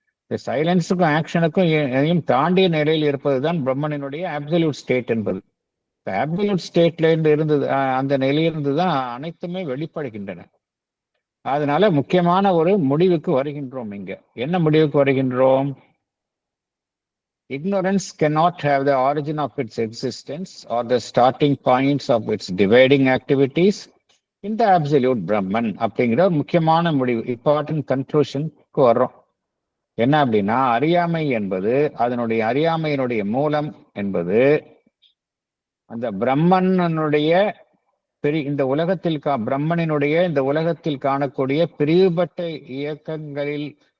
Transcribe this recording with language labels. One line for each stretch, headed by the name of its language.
Tamil: இந்த சைலன்ஸுக்கும் ஆக்ஷனுக்கும் எதையும் தாண்டிய நிலையில் இருப்பதுதான் பிரம்மனினுடைய அப்சல்யூட் ஸ்டேட் என்பது. அப்சல்யூட் ஸ்டேட்ல இருந்தது, அந்த நிலையிலிருந்து தான் அனைத்துமே வெளிப்படுகின்றன. அதனால முக்கியமான ஒரு முடிவுக்கு வருகின்றோம். இங்க என்ன முடிவுக்கு வருகின்றோம்?
English: Ignorance cannot have the origin of its existence or the starting points of its dividing activities in the absolute Brahman
Tamil: அப்படிங்கிற முக்கியமான முடிவு, இம்பார்ட்டன்ட் கன்க்ளூஷனுக்கு வர்றோம். என்ன அப்படின்னா, அறியாமை என்பது, அதனுடைய அறியாமையினுடைய மூலம் என்பது அந்த பிரம்மனுடைய இந்த உலகத்தில் பிரம்மனினுடைய இந்த உலகத்தில் காணக்கூடிய பிரிவுபட்ட இயக்கங்களில்